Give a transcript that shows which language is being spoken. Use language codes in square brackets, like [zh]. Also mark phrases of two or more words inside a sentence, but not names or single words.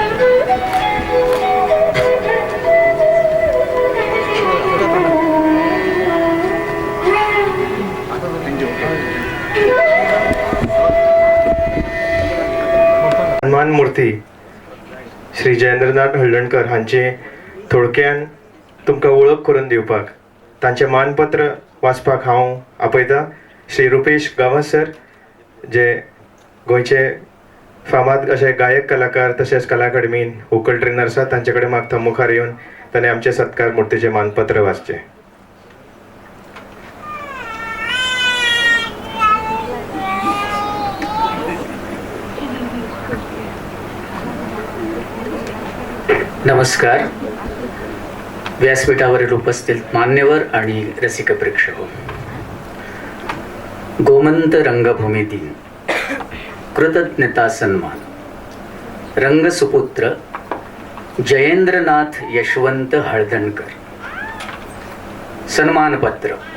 [kok] हनुमान मूर्ती श्री जयेंद्रनाथ हळदणकर हांचे थोडक्यान तुमकां वळख करून दिवपाक तांचे मानपत्र वाचपाक हांव आपयतां. श्री रुपेश गांवस सर, जे गोंयचे फामाद अशे गायक कलाकार तशेंच कला अकादमीन वोकल ट्रेनर आसात, तांचे कडेन मागता मुखार येवन ताणें आमचे सत्कार मुर्तीचे मानपत्र वाचचे. [mr] नमस्कार. व्यासपीठावरील उपस्थित मान्यवर आणि रसिक प्रेक्षक, गोमंत रंगभूमी दिन, कृतज्ञता सन्मान, रंगसुपुत्र जयेंद्रनाथ यशवंत हळदणकर, सन्मानपत्र.